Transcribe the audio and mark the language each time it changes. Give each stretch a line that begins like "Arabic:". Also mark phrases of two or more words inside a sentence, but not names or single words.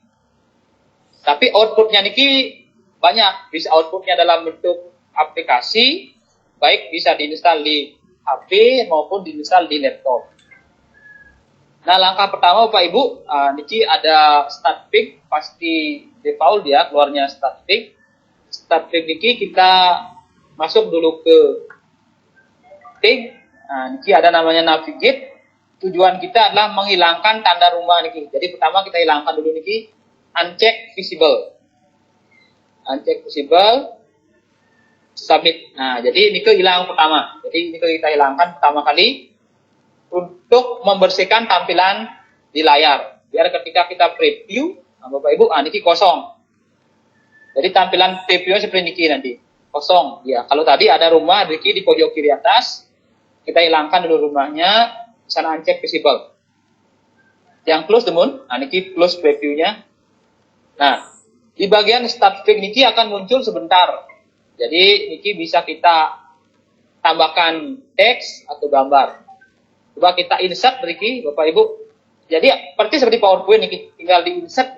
Indonesian: Tapi outputnya niki banyak, bisa outputnya dalam bentuk aplikasi, baik bisa diinstal di HP maupun diinstal di laptop. Nah, langkah pertama Bapak Ibu, niki ada
English: start pick,
Indonesian: pasti default ya, keluarnya
English: start pick. Start pick
Indonesian: niki kita masuk dulu ke tag. Nah, niki ada namanya navigate. Tujuan kita adalah menghilangkan tanda rumah niki. Jadi pertama kita hilangkan dulu niki
English: uncheck visible. Uncheck visible, submit.
Indonesian: Nah, jadi niki hilang pertama. Jadi niki kita hilangkan pertama kali untuk membersihkan tampilan di layar. Biar ketika kita preview, nah Bapak Ibu, niki kosong. Jadi tampilan previewnya seperti niki nanti. Kosong. Ya, kalau tadi ada rumah niki di pojok kiri atas, kita hilangkan dulu rumahnya, sana
English: uncheck visible.
Indonesian: Yang close demun, niki
English: close previewnya.
Indonesian: Nah, di bagian
English: start pick
Indonesian: niki akan muncul sebentar. Jadi niki bisa kita tambahkan teks atau gambar. Coba kita insert niki Bapak Ibu. Jadi persis seperti PowerPoint niki, tinggal di insert.